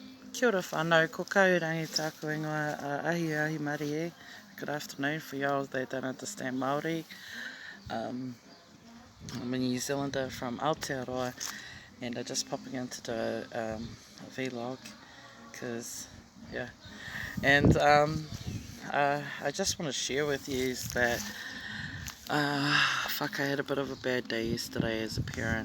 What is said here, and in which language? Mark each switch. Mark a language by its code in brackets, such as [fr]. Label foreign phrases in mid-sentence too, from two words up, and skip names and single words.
[mi] Kia ora whanau, ko kaurangi tāku ingoa ahi mari e. [en] Good afternoon for y'all that don't understand Māori. I'm a New Zealander from Aotearoa and I'm just popping in to do a vlog because, yeah. And I just want to share with you that I had a bit of a bad day yesterday as a parent.